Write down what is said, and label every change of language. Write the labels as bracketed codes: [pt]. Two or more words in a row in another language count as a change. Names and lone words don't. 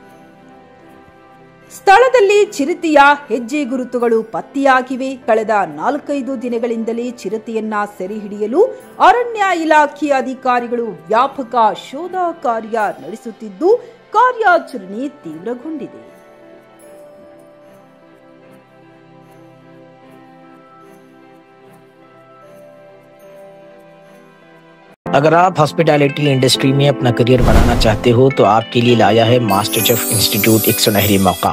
[kn] ಸ್ಥಳದಲ್ಲಿ ಚಿರತೆಯ ಹೆಜ್ಜೆ ಗುರುತುಗಳು ಪತ್ತೆಯಾಗಿವೆ. ಕಳೆದ 4-5 ದಿನಗಳಿಂದಲೇ ಚಿರತೆಯನ್ನ ಸೆರೆ ಹಿಡಿಯಲು ಅರಣ್ಯ ಇಲಾಖೆಯ ಅಧಿಕಾರಿಗಳು ವ್ಯಾಪಕ ಶೋಧ ಕಾರ್ಯ ನಡೆಸುತ್ತಿದ್ದು, ಕಾರ್ಯಾಚರಣೆ ತೀವ್ರಗೊಂಡಿದೆ. [hi] अगर आप हॉस्पिटैलिटी इंडस्ट्री में अपना करियर बनाना चाहते हो तो आपके लिए लाया है मास्टर शेफ इंस्टीट्यूट एक सुनहरी मौका।